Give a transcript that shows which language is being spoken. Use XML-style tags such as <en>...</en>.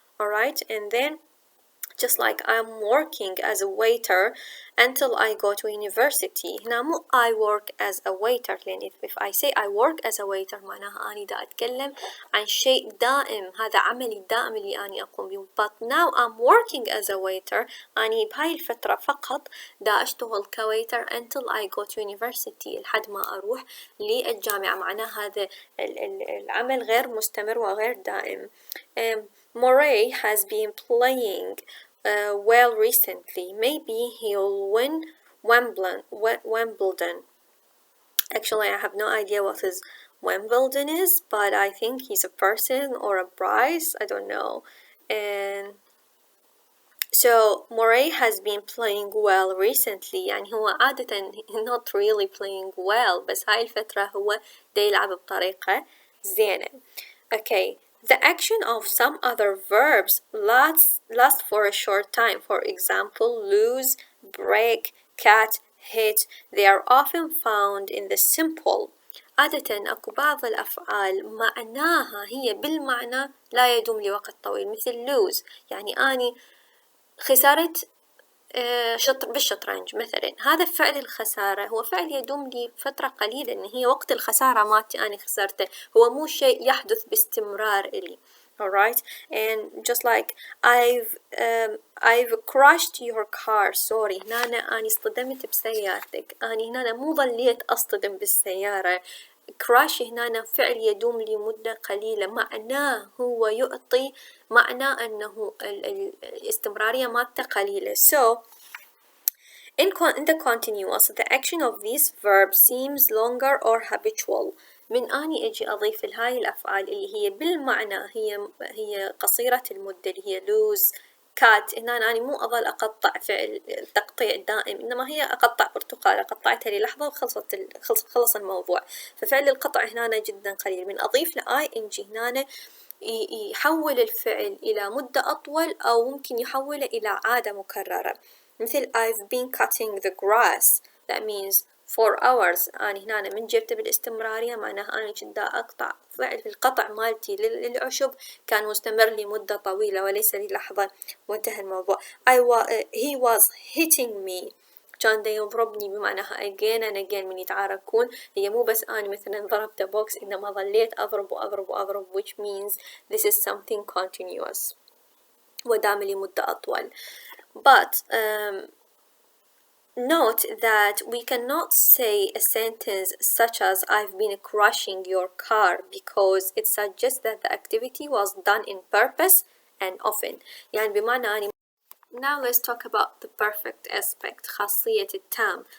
<en>Alright, and then just like I'm working as a waiter until I go to university.</en> <ar>هنا مو</ar> <en>I work as a waiter</en> <ar>لأن</ar> <en>if I say I work as a waiter</en> <ar>معناها أني دا أتكلم عن شيء دائم هذا عملي الدائم اللي أني أقوم به</ar> <en>but now I'm working as a waiter</en> <ar>أني بهاي الفترة فقط دا أشتغل كويتر</ar> <en>until I go to university</en> <ar>لحد ما أروح للجامعة معناها هذا العمل غير مستمر وغير دائم.</ar> <en>Murray has been playing well recently. Maybe he'll win Wimbledon. Actually, I have no idea what is Wimbledon is, but I think he's a person or a prize. I don't know. And so Murray has been playing well recently.</en> <ar>يعني هو عادة</ar> <en>not really playing well</en> <ar>بس هاي الفترة هو دا يلعب بطريقة زينة.</ar> <en>Okay. The action of some other verbs lasts for a short time. For example, lose, break, cut, hit. They are often found in the simple.</en> <ar>عادة أكو بعض الأفعال معناها هي بالمعنى لا يدوم لوقت طويل مثل lose يعني أني خسرت بالشطرنج مثلا هذا فعل الخسارة هو فعل يدوم لفترة قليلة إن هي وقت الخسارة مالتي أنا خسرته هو مو شيء يحدث باستمرار إلي.</ar> <en>Alright, and just like I've crashed your car.</en> <ar>Sorry هنا أنا اصطدمت بسيارتك. أنا هنا مو ظليت أصطدم بالسيارة. crash هنا فعل يدوم لمدة قليلة معناه هو يعطي معنى أنه الاستمرارية مالته قليلة.</ar> <en>So in the continuous the action of this verb seems longer or habitual.</en> <ar>من أني أجي أضيف لهاي الأفعال اللي هي بالمعنى هي قصيرة المدة اللي هي lose cut هنا أنا مو أظل أقطع فعل التقطيع الدائم إنما هي أقطع برتقالة قطعتها للحظة وخلص الموضوع ففعل القطع هنا جدا قليل من أضيف ل ing هنا يحول الفعل إلى مدة أطول أو ممكن يحوله إلى عادة مكررة مثل</ar> <en>I've been cutting the grass that means for hours</en> <ar>أنا هنا من جبت بالاستمرارية معناها أنا كنت أقطع فعل القطع مالتي للعشب كان مستمر لمدة طويلة وليس للحظة وانتهى الموضوع.</ar> <en>He was hitting me</en> <ar>كان دا يضربني بمعناها</ar> <en>again and again</en> <ar>من يتعاركون هي مو بس أنا مثلا ضربت بوكس إنما ظليت أضرب</ar> <en>which means this is something continuous</en> <ar>ودام لمدة أطول.</ar> <en>But note that we cannot say a sentence such as I've been crushing your car because it suggests that the activity was done in purpose and often</en> <ar>يعني بمعنى أني</ar> <en>Now let's talk about the perfect aspect</en> <ar>خاصية التام.</ar>